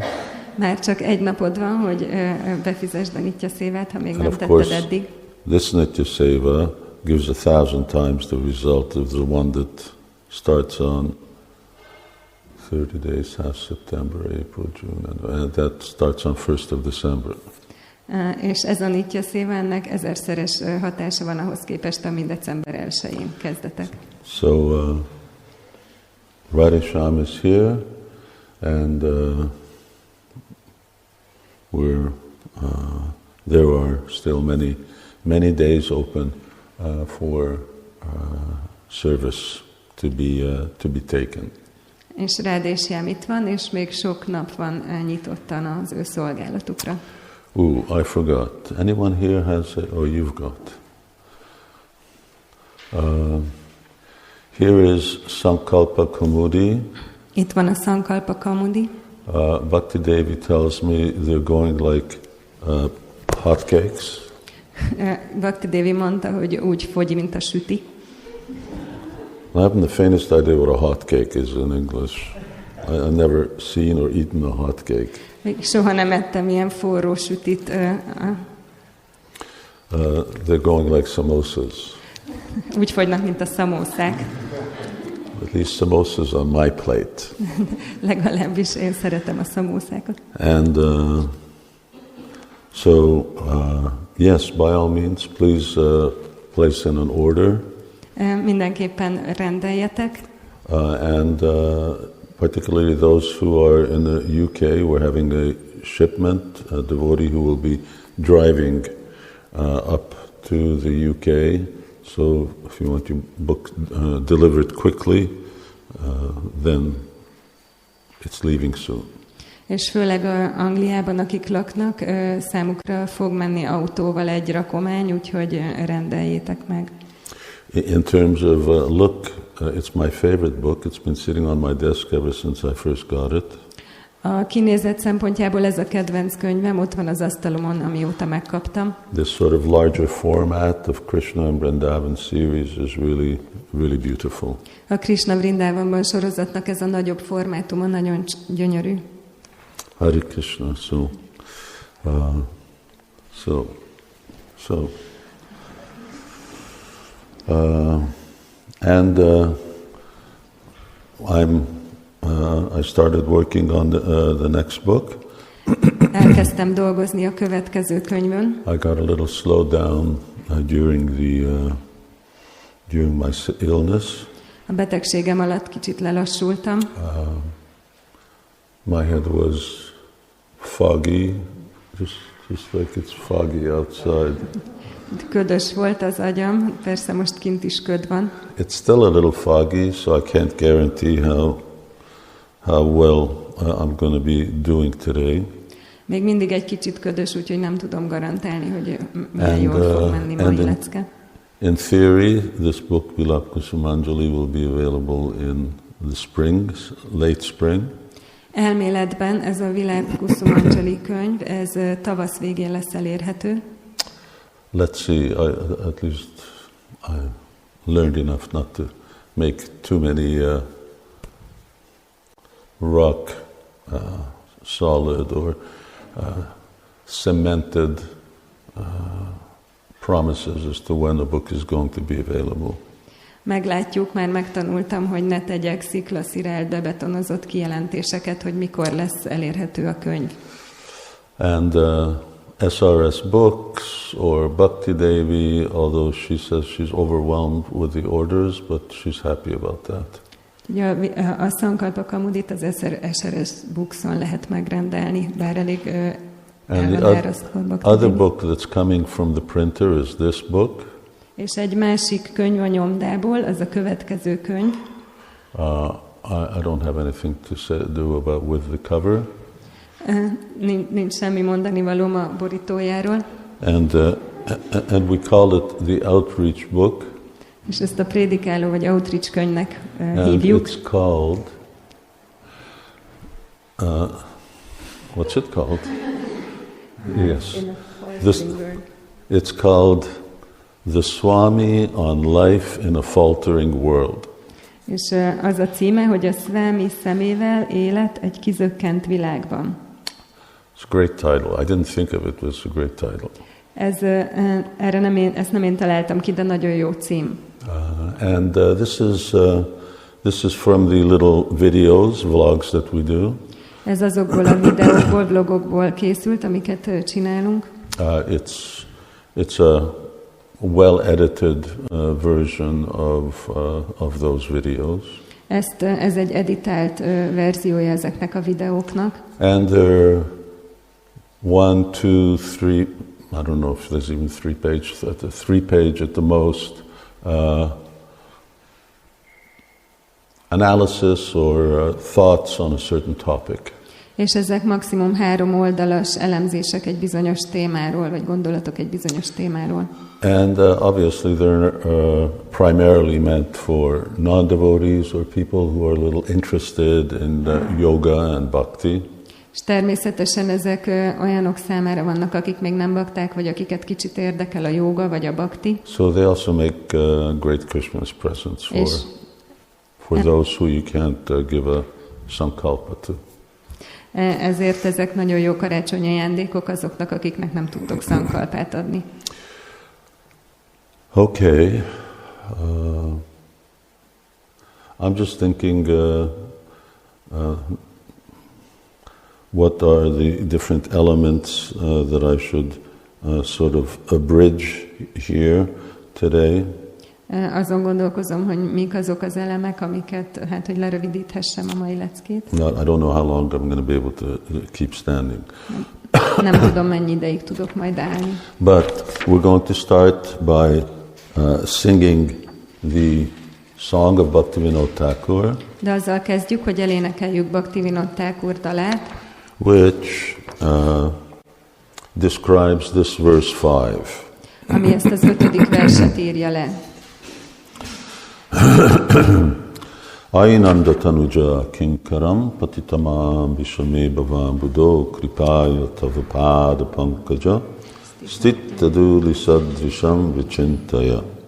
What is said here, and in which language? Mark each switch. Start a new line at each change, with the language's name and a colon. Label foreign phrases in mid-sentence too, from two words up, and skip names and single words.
Hungarian: Már csak egy napod van, hogy befizesd a Nitya Sévát, ha még nem tetted eddig.
English: This Nitya Seva gives 1,000 times the result of the one that starts on 30 days, half September, April, June, and that starts on 1st of December.
Hungarian: És ez a Nitya Séva, ennek 1000-szeres hatása van ahhoz képest, ami december 1-én kezdetek.
English: So, Radha Shyam is here, and there are still many days open for service to be taken.
Hungarian: És Radha Shyam itt van, és még sok nap van nyitottan az ő szolgálatukra.
English: I forgot. Anyone here has it? Oh, you've got. Here is Sankalpa Kamudi.
Hungarian: Itt van a Sankalpa Kamudi.
English: Bhakti Devi tells me they're going like hotcakes.
Hungarian: Bhakti Devi mondta, hogy úgy fogy, mint a süti.
English: I haven't the faintest idea what a hotcake is in English. I've never seen or eaten a hotcake.
Hungarian: Még soha nem ettem ilyen forró sütit.
English: They're going like samosas.
Hungarian: Úgy fogynak, mint a szamószák.
English: At least samosas on my plate.
Hungarian: Legalábbis én szeretem a szamószákat.
English: And so, yes, by all means, please place in an order.
Hungarian: Mindenképpen rendeljetek.
English: And particularly those who are in the UK, we're having a shipment, a devotee who will be driving up to the UK. So if you want to book, deliver it quickly, then it's leaving soon.
Hungarian: És főleg Angliában, akik laknak, számukra fog menni autóval egy rakomány, úgyhogy rendeljétek meg.
English: In terms of look, it's my favorite book. It's been sitting on my desk ever since I first got it.
Hungarian: A kinézet szempontjából ez a kedvenc könyvem, ott van az asztalomon, amióta megkaptam.
English: This sort of larger format of Krishna and Vrindavan series is really, really beautiful.
Hungarian: A Krishna Vrindavanban sorozatnak ez a nagyobb formátuma nagyon gyönyörű.
English: Hare Krishna. I started working on the next book.
Hungarian: Elkezdtem dolgozni a következő könyvön.
English: I got a little slowed down during my illness.
Hungarian: A betegségem alatt kicsit lelassultam.
English: My head was foggy, just like it's foggy outside.
Hungarian: Ködös volt az agyam, persze most kint is köd van.
English: It's still a little foggy, so I can't guarantee how well I'm going to be doing today.
Hungarian: Még mindig egy kicsit ködös, úgyhogy nem tudom garantálni, hogy milyen jól fog menni mai lecke.
English: In theory, this book, Vilap Kusumanjali, will be available in the spring, late spring.
Hungarian: Elméletben ez a Vilap Kusumanjali könyv, ez tavasz végén lesz elérhető.
English: Let's see, at least I learned enough not to make too many rock solid or cemented promises as to when the book is going to be available.
Hungarian: Meglátjuk, már megtanultam, hogy ne tegyek sziklaszirál, de betonozott kijelentéseket, hogy mikor lesz elérhető a könyv.
English: And SRS Books or Bhakti Devi, although she says she's overwhelmed with the orders, but she's happy about that.
Hungarian: Ugye a Sankalpa Kamudit az SRS Bookson lehet megrendelni, bár elég
English: and the other book that's coming from the printer is this book.
Hungarian: És egy másik könyv a nyomdából, az a következő könyv.
English: I don't have anything to do about with the cover.
Hungarian: Nincs semmi mondani valóm a borítójáról.
English: And we call it the Outreach Book.
Hungarian: És ezt a prédikáló vagy Outreach könyvnek hívjuk.
English: And it's called what's it called? Yes. It's called The Swami on Life in a Faltering World.
Hungarian: És az a címe, hogy a Swami szemével élet egy kizökkent világban.
English: It's a great title. I didn't think of it, but it's a great title.
Hungarian: Ezt nem én találtam ki, de nagyon jó cím.
English: And this is from the little videos, vlogs that we do.
Hungarian: Ez azokból a videókból, vlogokból készült, amiket csinálunk.
English: It's a well-edited version of those videos.
Hungarian: Ez egy editált verziója ezeknek a videóknak.
English: And there 1, 2, 3, I don't know if there's even 3 pages, 3 page at the most, analysis or thoughts on a certain topic.
Hungarian: És ezek maximum 3 oldalas elemzések egy bizonyos témáról, vagy gondolatok egy bizonyos témáról.
English: And obviously they're primarily meant for non-devotees or people who are a little interested in yoga and bhakti.
Hungarian: És természetesen ezek olyanok számára vannak, akik még nem bakták, vagy akiket kicsit érdekel a jóga, vagy a bhakti.
English: So they also make great Christmas presents for those who you can't give a sankalpa to.
Hungarian: Ezért ezek nagyon jó karácsonyi ajándékok azoknak, akiknek nem tudtok sankalpát adni.
English: Okay. I'm just thinking what are the different elements that I should sort of abridge here today.
Hungarian: Azon gondolkozom, hogy mik azok az elemek, amiket, hogy lerövidíthessem a mai leckét.
English: I don't know how long I'm going to be able to keep standing.
Hungarian: Nem tudom, mennyi ideig tudok majd állni.
English: But we're going to start by singing the song of Bhaktivinoda Thakur.
Hungarian: De azzal kezdjük, hogy elénekeljük Bhaktivinoda Thakur dalát,
English: which describes this verse 5.
Hungarian: Ami ezt az 5. verset írja le.
Sanskrit: Ainanda tanuja kinkaram patitamam vishame bhavam buddho kripaya tavapada pankaja stittaduli sadvisham vichintaya.